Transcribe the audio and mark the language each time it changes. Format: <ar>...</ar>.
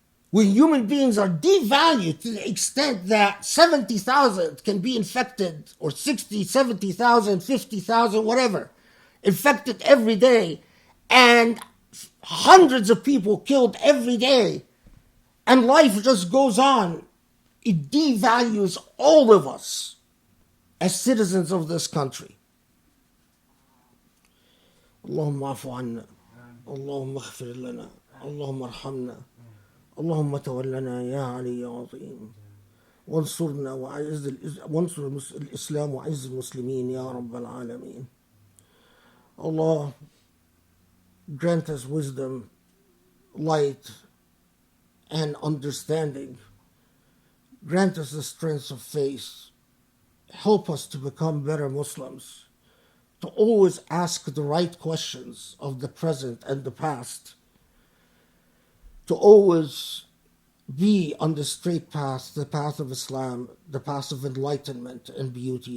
<en>when human beings are devalued to the extent that 70,000 can be infected, or 60, 70,000, 50,000, whatever, infected every day, and hundreds of people killed every day, and life just goes on, it devalues all of us as citizens of this country.</en> <ar>Allahumma afu anna, Allahumma aghfir lana, Allahumma arhamna, اللهم تولنا يا علي يا عظيم وانصرنا وانصر الإسلام وعز المسلمين يا رب العالمين.</ar> <en>Allah, grant us wisdom, light, and understanding. Grant us the strength of faith. Help us to become better Muslims, to always ask the right questions of the present and the past, to always be on the straight path, the path of Islam, the path of enlightenment and beauty.</en>